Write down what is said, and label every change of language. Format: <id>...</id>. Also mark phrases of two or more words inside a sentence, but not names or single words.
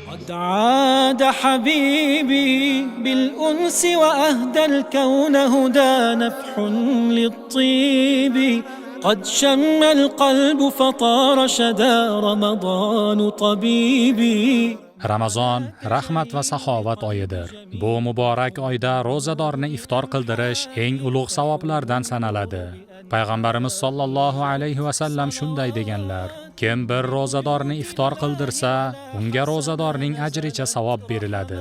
<ar>عاد حبيبي بالأنس وأهدى الكون هدى نفح للطيب قد شم القلب فطار شدا رمضان طبيبي.</ar> <uz>Ramazon rahmat va saxovat oyidir. Bu muborak oyda ro'zadorni iftor qildirish eng ulug' savoblardan sanaladi. Payg'ambarimiz</uz> <ar>صلى الله عليه وسلم</ar> <uz>shunday deganlar: Kim bir ro'zadorni iftor qildirsa, unga ro'zadorning ajricha savob beriladi.</uz>